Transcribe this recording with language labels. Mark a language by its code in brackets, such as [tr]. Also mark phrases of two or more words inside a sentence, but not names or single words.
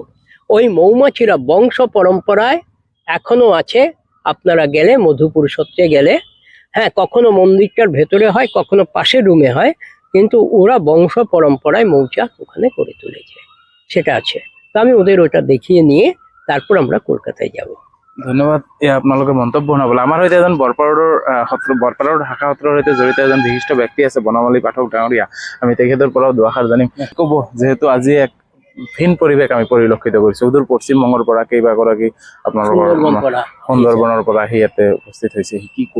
[bn] ওই মৌমাছিরা বংশ পরম্পরায় এখনো আছে। আপনারা গেলে, মধুপুর সত্রে গেলে, হ্যাঁ, কখনো মন্দিরটার ভেতরে হয়, কখনো পাশের রুমে হয়, কিন্তু ওরা বংশ পরম্পরায় মৌচাক ওখানে করে তুলেছে, সেটা আছে। তো আমি ওদের ওটা দেখিয়ে নিয়ে তারপর আমরা কলকাতায় যাব। [as] ধন্যবাদ আপোনালোকে মন্তব্য শুনাবলৈ। আমাৰ সৈতে এজন বৰপাৰাৰ শাখা সত্ৰৰ সৈতে জড়িত এজন বিশিষ্ট ব্যক্তি আছে, বনমালী পাঠক ডাঙৰীয়া। আমি তেখেতৰ পৰাও দুআষাৰ জানিম। ক'ব, যিহেতু আজি এক ভিন পৰিৱেশ আমি পৰিলক্ষিত কৰিছোঁ, সুদূৰ পশ্চিমবংগৰ পৰা কেইবাগৰাকী আপোনালোকৰ সুন্দৰবনৰ পৰা আহি ইয়াতে উপস্থিত হৈছে, কি ক'ব?